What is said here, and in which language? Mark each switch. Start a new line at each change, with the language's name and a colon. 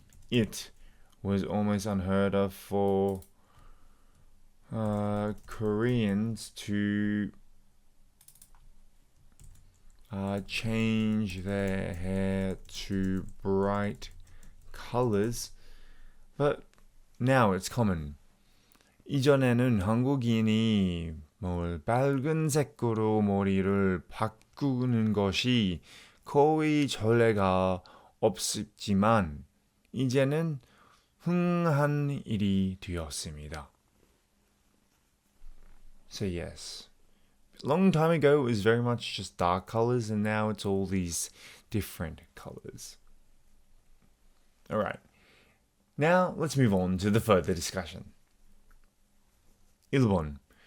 English: it was almost unheard of for Koreans to change their hair to bright colors, but now it's common.
Korean: 이전에는 한국인이 빨간색으로 머리를 바꾸는 것이 거의 전례가 없었지만 이제는 흔한 일이 되었습니다.
English: So yes. Long time ago, it was very much just dark colors, and now it's all these different colors. All right. Now, let's move on to the further discussion.
Korean: 1번.